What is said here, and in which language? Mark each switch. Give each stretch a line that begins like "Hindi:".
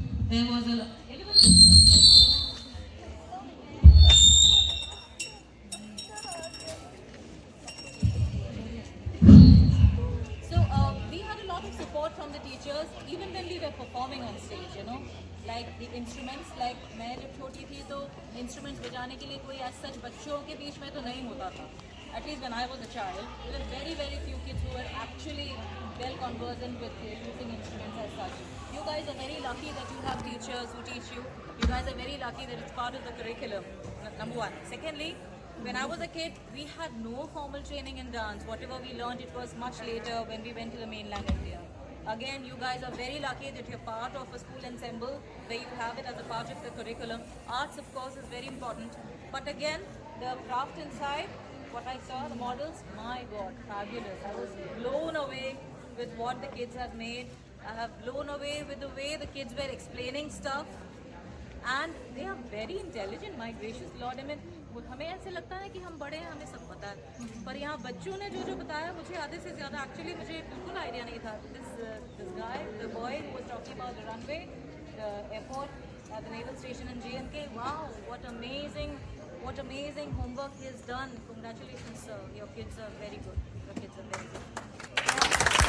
English: There was a we had a lot of support from the teachers, even when we were performing on stage, you know. Like the instruments, like
Hindi: मैं जब छोटी थी तो instruments बजाने के लिए कोई as such बच्चों के बीच में तो नहीं होता था.
English: At least when I was a child, there were very few kids who were actually well conversant with using instruments as such. You guys are very lucky that you have teachers who teach you. You guys are very lucky that it's part of the curriculum. Number one. Secondly, when I was a kid, we had no formal training in dance. Whatever we learned, it was much later when we went to the mainland India. Again, you guys are very lucky that you're part of a school ensemble where you have it as a part of the curriculum. Arts, of course, is very important. But again, the craft inside, what I saw, the models, my God, fabulous. I was blown away with what the kids have made. I have blown away with the way the kids were explaining stuff. And they are very intelligent, my gracious Lord. I mean,
Hindi: हमें ऐसे लगता है कि हम बड़े हैं, हमें सब पता है, पर यहाँ बच्चों ने जो बताया मुझे आधे से ज़्यादा एक्चुअली मुझे बिल्कुल आइडिया नहीं था.
English: This guy, the boy who was talking about the runway, the airport, at the naval station in JNK, wow, what amazing homework he has done. Congratulations, sir. Your kids are very good. Your kids are very good.